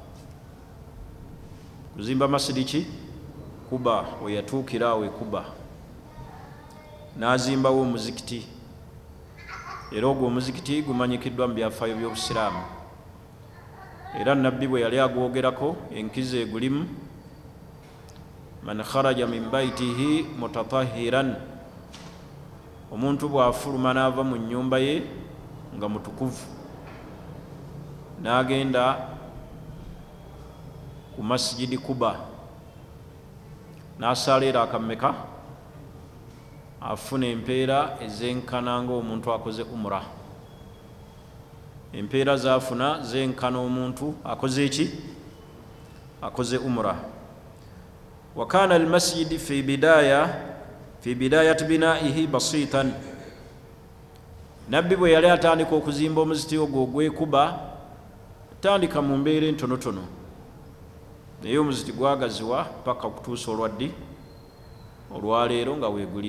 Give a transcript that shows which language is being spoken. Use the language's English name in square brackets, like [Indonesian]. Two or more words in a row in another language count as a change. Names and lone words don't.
[Ganda] Kuzimba masjidi ki? Kuba. We yatuukira awo e Kuba n'azimbawo omuzikiti. Era ogwo omuzikiti gumanyikiddwa mu byafaayo by'Obusiraamu. Era nabbi bwe yali agwogerako enkizo egulimu, [Arabic] من خرج من بيته متطهرا, [Ganda] omuntu bw'afuluma n'ava mu nnyumba ye nga mutukuvu n'agenda ku masjidi Kuba n'asaala era akammeka? Afuna empeera ezenkana ng'omuntu akoze umra. Empeera zafuna zenkana omuntu akoze eki? Akoze umra. [Arabic] وكان المسجد في بداية بنائه بسيطا. [Ganda] Nabbi bwe yali atandika okuzimba omuzikiti ogwo ogw'e Kuba, atandika mu mbeera entonotono. naye omuzikiti gwagaziwa paka okutuusa olwaddi olwaleero nga weeguli.